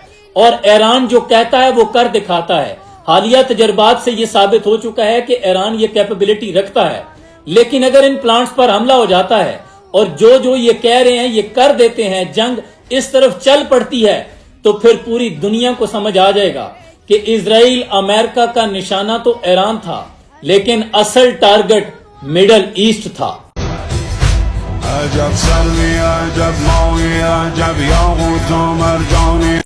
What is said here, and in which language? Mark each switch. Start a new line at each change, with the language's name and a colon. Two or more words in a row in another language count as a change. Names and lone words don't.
Urdu: اور ایران جو کہتا ہے وہ کر دکھاتا ہے۔ حالیہ تجربات سے یہ ثابت ہو چکا ہے کہ ایران یہ کیپیبلٹی رکھتا ہے، لیکن اگر ان پلانٹس پر حملہ ہو جاتا ہے اور جو یہ کہہ رہے ہیں یہ کر دیتے ہیں، جنگ اس طرف چل پڑتی ہے، تو پھر پوری دنیا کو سمجھ آ جائے گا کہ اسرائیل امریکہ کا نشانہ تو ایران تھا، لیکن اصل ٹارگٹ مڈل ایسٹ تھا۔
Persian: عجب سروی عجب ماوی عجب یاقوت و مرجانی